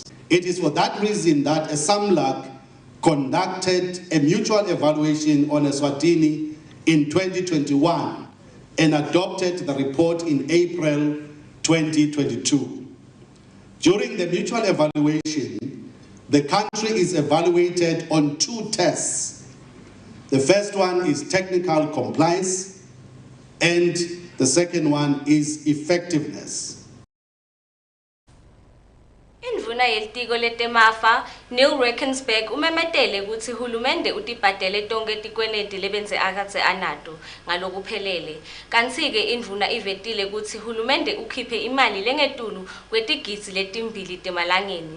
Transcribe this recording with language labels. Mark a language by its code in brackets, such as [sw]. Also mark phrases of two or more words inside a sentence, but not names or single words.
[en] It is for that reason that SAMLAC conducted a mutual evaluation on Eswatini in 2021 and adopted the report in April 2022. During the mutual evaluation, the country is evaluated on 2 tests. The first one is technical compliance, and the second one is effectiveness. [ss] Indvuna yelitiko letemafa Neil Reckensberg umemetele kutsi hulumende utibhadele tonke tikweneti lebenze akatse anato ngalokuphelele. Kanti-ke indvuna ivetile kutsi hulumende ukhiphe imali lengetulu kwetigidzi letimbili temalangeni.